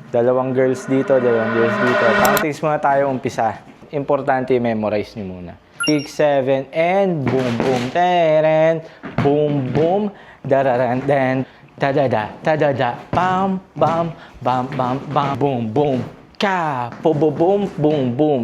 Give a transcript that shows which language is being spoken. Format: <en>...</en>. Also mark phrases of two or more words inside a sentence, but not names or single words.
<tl>Dalawang girls dito. Practice muna tayo umpisa. Importante memorize nyo muna. 6, 7, and boom, boom, teren, boom, boom, dararan, den, da-da-da, da-da-da, bam, bam, bam, bam, bam, boom, boom, ka, po-bo-boom, boom, boom.</tl>